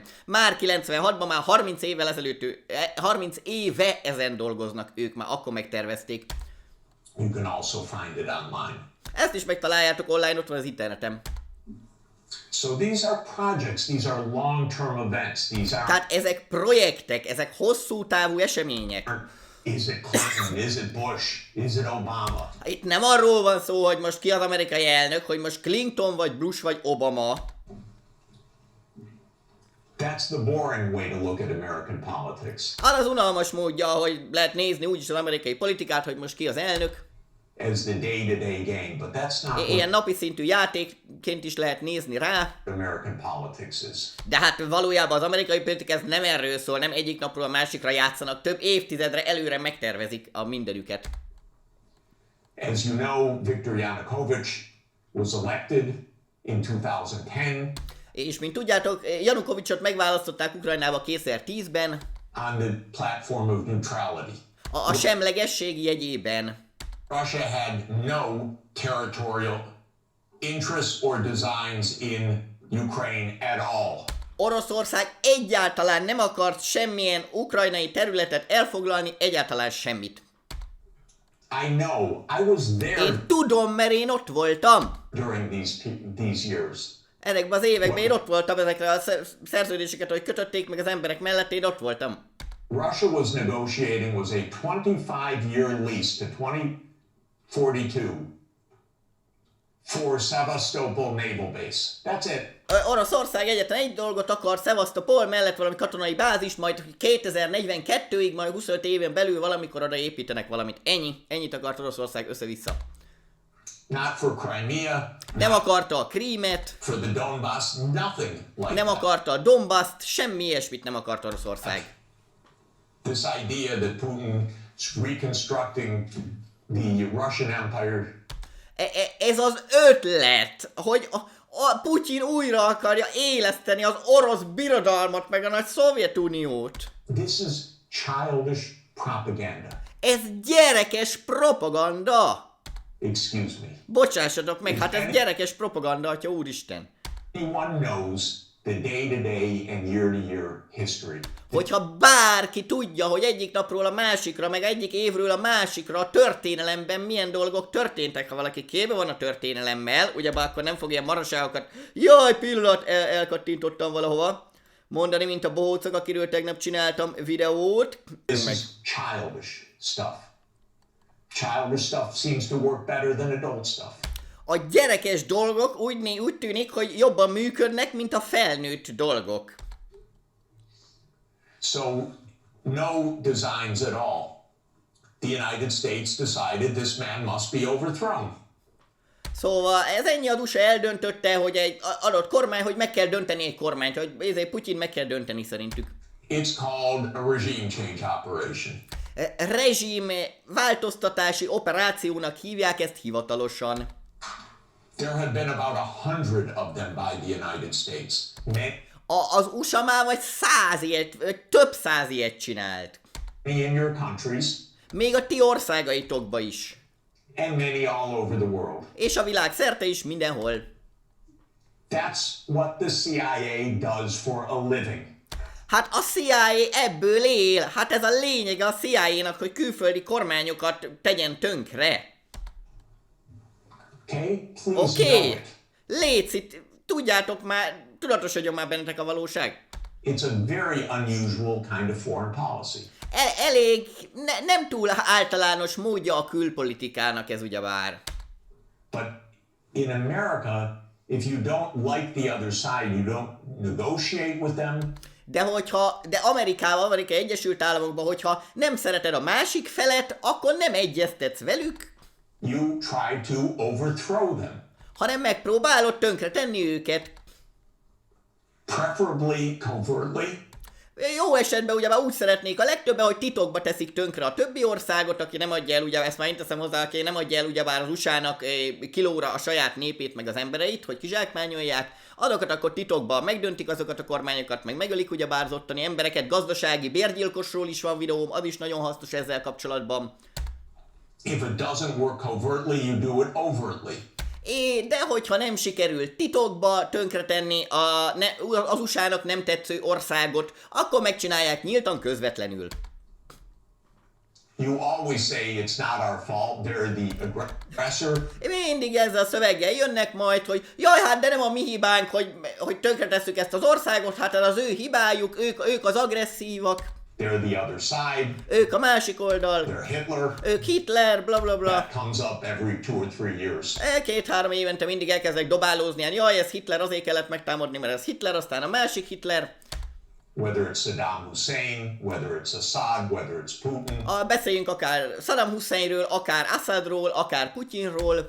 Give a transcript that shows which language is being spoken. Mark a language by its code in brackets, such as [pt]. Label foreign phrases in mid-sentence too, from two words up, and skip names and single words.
[hu] Már 96-ban, már 30 éve ezen dolgoznak ők, már akkor megtervezték. [en] You can also find it online. [hu] Ezt is megtaláljátok online, ott van az interneten. [en] So these are projects, these are long-term events, these are... [hu] Tehát ezek projektek, ezek hosszú távú események. [en] Is it Clinton? Is it Bush? Is it Obama? [hu] Itt nem arról van szó, hogy most ki az amerikai elnök, hogy most Clinton vagy Bush vagy Obama. [en] That's the boring way to look at American politics. [hu] Az unalmas módja, hogy lehet nézni úgyis az amerikai politikát, hogy most ki az elnök. [en] As the day-to-day game, but that's not [hu] Ilyen napi szintű játékként is lehet nézni rá. [en] American politics is. [hu] De hát valójában az amerikai politika ez nem erről szól, nem egyik napról a másikra játszanak, több évtizedre előre megtervezik a mindenüket. [en] As you know, Viktor Yanukovych was elected in 2010. [hu] És mint tudjátok, Janukovicsot megválasztották Ukrajnába 2010-ben. [en] On the platform of neutrality. [hu] A semlegesség jegyében. [en] Russia had no territorial interests or designs in Ukraine at all. [hu] Oroszország egyáltalán nem akart semmilyen ukrajnai területet elfoglalni, egyáltalán semmit. [en] I know, I was there. [hu] Én tudom, mert én ott voltam. [en] During these years. [hu] Ezekben az években én ott voltam, ezekre a szerződéseket, hogy kötötték meg az emberek mellett, én ott voltam. [en] Russia was negotiating was a 25-year lease to 2042 for Sevastopol Naval Base. That's it. [hu] Oroszország egyetlen egy dolgot akar, Sevastopol mellett valami katonai bázis, majd 2042-ig, majd 25 éven belül valamikor oda építenek valamit. Ennyit akart Oroszország össze-vissza. [en] Not for Crimea. [hu] Nem akarta a Krímet. [en] For the Donbass, nothing like [hu] nem akarta a Donbasst, semmi ilyesmit nem akart Oroszország. [en] This idea that Putin is reconstructing the Russian Empire. [hu] Ez az ötlet, hogy a Putyin újra akarja éleszteni az orosz birodalmat, meg a nagy Szovjetuniót. [en] This is childish propaganda. [hu] Ez gyerekes propaganda. [en] Excuse me. [hu] Bocsássatok meg, hát ez gyerekes propaganda, atya úristen. [en] Anyone knows the day-to-day and year-to-year history. [hu] Hogyha bárki tudja, hogy egyik napról a másikra, meg egyik évről a másikra a történelemben milyen dolgok történtek, ha valaki képbe van a történelemmel, ugyebár akkor nem fog ilyen maraságokat, jaj, pillanat, elkattintottam valahova, mondani, mint a bócok, akiről tegnap csináltam videót. [en] This is childish stuff. Childish stuff seems to work better than adult stuff. [hu] A gyerekes dolgok úgy tűnik, hogy jobban működnek, mint a felnőtt dolgok. [en] So, no designs at all. the United States decided this man must be overthrown. [hu] Szóval ez ennyi, az USA eldöntötte, hogy egy adott kormány, hogy meg kell dönteni egy kormányt, hogy ezért Putyin meg kell dönteni szerintük. [en] It's called a regime change operation. [hu] Rezsim változtatási operációnak hívják ezt hivatalosan. [en] There have been about 100 of them by the United States. [hu] Az USA már vagy több száz ilyet csinált. [en] In your countries. [hu] Még a ti országaitokba is. [en] And many all over the world. [hu] És a világ szerte is mindenhol. [en] That's what the CIA does for a living. [hu] Hát a CIA ebből él. Hát ez a lényege a CIA-nak, hogy külföldi kormányokat tegyen tönkre. Oké. Légy, tudjátok már, tudatosodjon már bennetek a valóság. [en] It's a very unusual kind of foreign policy. [hu] Elég, nem túl általános módja a külpolitikának ez ugyebár. [en] But in America, if you don't like the other side, you don't negotiate with them. [hu] De Amerikában, Amerikai Egyesült Államokban, hogyha nem szereted a másik felet, akkor nem egyeztetsz velük. [en] You try to overthrow them. [hu] Hanem megpróbálod tönkretenni őket. [en] Preferably covertly. [hu] Jó esetben ugye már úgy szeretnék a legtöbben, hogy titokba teszik tönkre a többi országot, aki nem adja el, ugye ezt már én teszem hozzá, aki nem adja el ugyebár az USA-nak kilóra a saját népét meg az embereit, hogy kizsákmányolják, azokat akkor titokban megdöntik azokat a kormányokat, meg megölik ugyebár az ottani embereket, gazdasági bérgyilkosról is van videóm, az is nagyon hasznos ezzel kapcsolatban. [en] If it doesn't work covertly, you do it overtly. [hu] De hogyha nem sikerül titokba tönkretenni az USA-nak nem tetsző országot, akkor megcsinálják nyíltan közvetlenül. [en] You always say it's not our fault, they're the aggressor. [hu] Mindig ezzel a szöveggel jönnek majd, hogy jaj, hát de nem a mi hibánk, hogy tönkretesszük ezt az országot, hát ez az ő hibájuk, ők az agresszívak. [en] They're the other side. [hu] Ők a másik oldal. [en] They're Hitler. [hu] Ők Hitler, bla bla bla. [en] That comes up every 2 or 3 years. [hu] 2-3 évente mindig elkezdek dobálózni, jaj, ez Hitler, azért kellett megtámadni, mert ez Hitler, aztán a másik Hitler. [en] Whether it's Saddam Hussein, whether it's Assad, whether it's Putin. [hu] Beszéljünk akár Saddam Husseinről, akár Assadról, akár Putyinról.